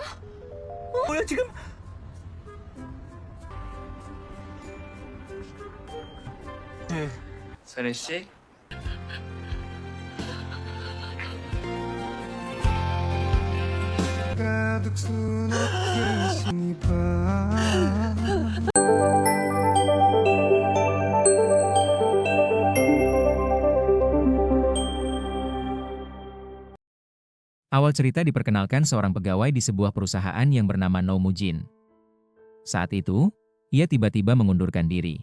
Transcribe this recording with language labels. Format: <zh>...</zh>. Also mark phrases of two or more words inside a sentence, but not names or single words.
<ko>뭐야 지금? 네. 선혜 씨, 가득 수놓듯이 봐.</ko> <id>Awal cerita diperkenalkan seorang pegawai di sebuah perusahaan yang bernama No Mujin. Saat itu, ia tiba-tiba mengundurkan diri.</id>